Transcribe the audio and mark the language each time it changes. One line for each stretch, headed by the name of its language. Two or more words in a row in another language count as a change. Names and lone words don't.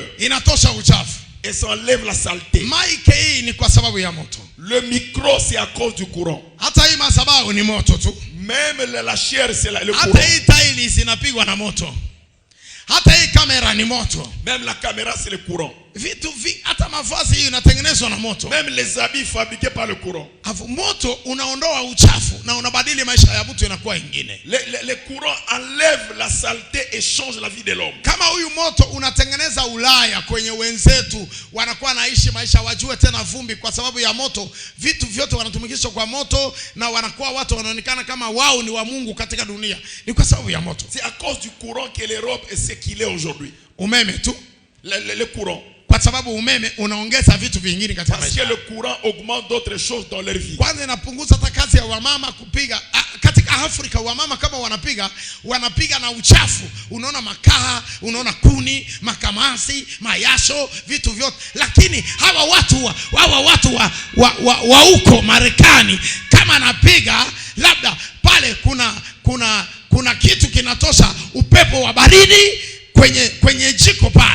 Swahili: Inatosha uchafu.
French: Et ça enlève la saleté.
Swahili: Maiki hii ni kwa sababu ya moto.
French: Le micro, c'est à cause du courant.
Swahili: Hata hii madhabahu ni moto tu.
French: Même la chair, c'est le
Swahili: Hata
French: courant.
Swahili: hii taili zinapigwa na moto. Hata hii kamera ni moto.
French: Même la caméra, c'est le courant.
Swahili: Vitu hata mavazi hii inatengenezwa na moto.
French: Même les habits fabriqués par le courant.
Swahili: Afu moto unaondoa uchafu na unabadili maisha ya mtu inakuwa ingine.
French: Le courant enlève la saleté et change la vie de l'homme.
Swahili: Kama huyu moto unatengeneza Ulaya kwenye wenzetu, wanakuwa naishi maisha wajue tena vumbi kwa sababu ya moto. Vitu vyote wanatumikishwa kwa moto na wanakuwa watu wanaonekana kama wao ni wa Mungu katika dunia. Ni kwa sababu ya moto.
French: C'est à cause du courant que l'Europe est ce qu'il est aujourd'hui.
Swahili: Umeme tu.
French: Le courant.
Swahili: Kwa sababu umeme unaongeza vitu vingine katika
French: Parce
Swahili: maisha.
French: que le courant augmente d'autres choses dans leur vie.
Swahili: Kwanza inapunguza hata kazi ya wamama kupiga. Katika Afrika wamama kama wanapiga na uchafu. Unaona makaa, unaona kuni, makamasi, mayasho, vitu vyote. Lakini hawa watu wa huko Marekani, kama anapiga labda pale kuna kitu kinatosha upepo wa baridi kwenye jiko pale.